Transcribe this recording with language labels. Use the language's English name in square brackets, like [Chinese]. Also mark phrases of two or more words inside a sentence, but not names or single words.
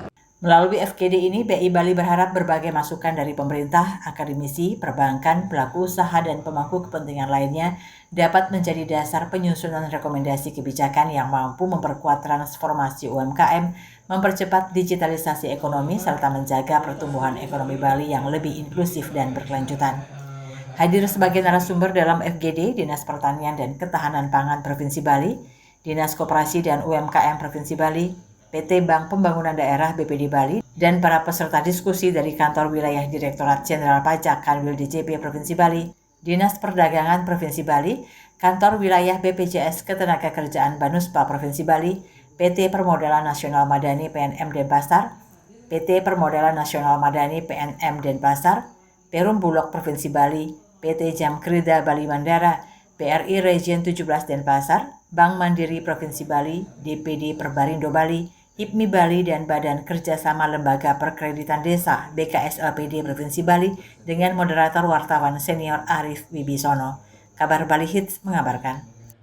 [Indonesian] Melalui FGD ini, BI Bali berharap berbagai masukan dari pemerintah, akademisi, perbankan, pelaku usaha, dan pemangku kepentingan lainnya dapat menjadi dasar penyusunan rekomendasi kebijakan yang mampu memperkuat transformasi UMKM, mempercepat digitalisasi ekonomi, serta menjaga pertumbuhan ekonomi Bali yang lebih inklusif dan berkelanjutan. Hadir sebagai narasumber dalam FGD, Dinas Pertanian dan Ketahanan Pangan Provinsi Bali, Dinas Koperasi dan UMKM Provinsi Bali, PT Bank Pembangunan Daerah BPD Bali, dan para peserta diskusi dari Kantor Wilayah Direktorat Jenderal Pajak Kanwil DJP Provinsi Bali, Dinas Perdagangan Provinsi Bali, Kantor Wilayah BPJS Ketenagakerjaan Banuspa Provinsi Bali, PT Permodalan Nasional Madani PNM Denpasar, PT Permodalan Nasional Madani PNM Denpasar, Perum Bulog Provinsi Bali, PT Jamkrida Bali Mandara, BRI Region 17 Denpasar, Bank Mandiri Provinsi Bali, DPD Perbarindo Bali, HIPMI Bali, dan Badan Kerjasama Lembaga Perkreditan Desa BKSLPD Provinsi Bali dengan moderator wartawan senior Arif Wibisono. Kabar Bali Hits mengabarkan.